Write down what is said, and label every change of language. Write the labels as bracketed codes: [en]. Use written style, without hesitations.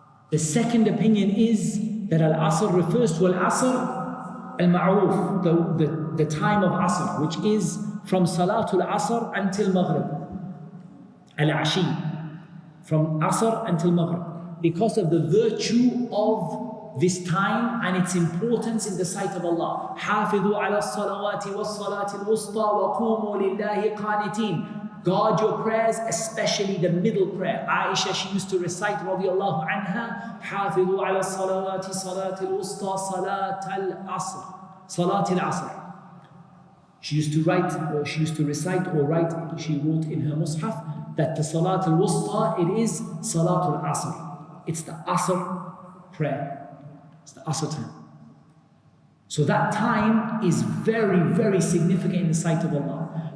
[en] The second opinion is that Al Aṣr refers to Al Aṣr al-Ma'ruf, the time of Asr, which is from Salatul Asr until Maghrib. Al-Ashi, from Asr until Maghrib. Because of the virtue of this time and its importance in the sight of Allah. [ar] حافظوا على الصلوات والصلاة الوسطى وقوموا لله قانتين. [en] Guard your prayers, especially the middle prayer. Aisha, she used to recite [ar] radiallahu anha, حافظوا على الصلوات صلاة الوسطى صلاة العصر صلاة العصر. [en] She used to write, or she used to recite or write, she wrote in her mushaf that the Salat al-Wusta, it is Salat al-Asr. It's the Asr prayer. It's the Asr time. So that time is very, very significant in the sight of Allah.